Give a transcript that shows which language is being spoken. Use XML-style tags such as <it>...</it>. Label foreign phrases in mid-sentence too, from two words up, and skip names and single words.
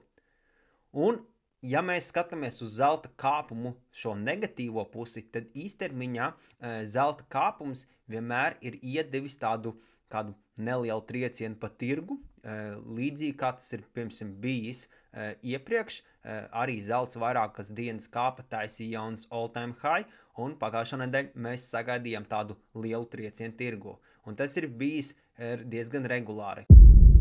<lv>Un, ja mēs skatāmies uz zelta kāpumu šo negatīvo pusi, tad īstermiņā zelta kāpums vienmēr ir iedevis kādu nelielu triecienu pa tirgu, līdzīgi kā tas ir, piemēram, bijis iepriekš. Arī zelts vairākas dienas kāpa, taisīja jauns</lv> <en>all-time high,</en> <lv>un pagājušā nedēļa mēs sagaidījām tādu lielu triecienu tirgu. Un tas ir bijis diezgan regulāri.</lv>